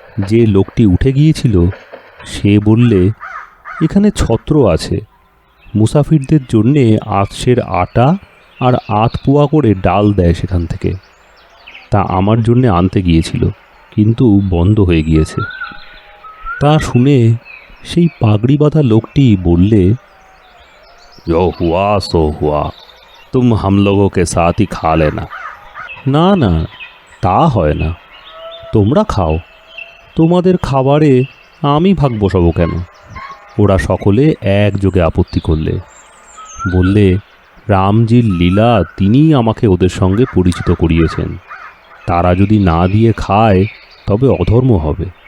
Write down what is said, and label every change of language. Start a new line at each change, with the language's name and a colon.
Bangla: যে লোকটি উঠে গিয়েছিল সে বললে, এখানে ছত্র আছে, মুসাফিরদের জন্যে আতসের আটা আর 8 পোয়া করে ডাল দেয় সেখান থেকে। তা আমার জন্যে আনতে গিয়েছিল, কিন্তু বন্ধ হয়ে গিয়েছে। তা শুনে সেই পাগড়ি বাঁধা লোকটি বললে,
Hindi: जो हुआ सो हुआ, तुम हम लोगों के साथ ही खा लेना।
Bangla: না না, তা হয় না, তোমরা খাও, তোমাদের খাবারে আমি ভাগ বসাবো কেন? ওরা সকলে একযোগে আপত্তি করলে, বললে রামজির লীলা তিনিই আমাকে ওদের সঙ্গে পরিচিত করিয়েছেন, তারা যদি না দিয়ে খায় তবে অধর্ম হবে।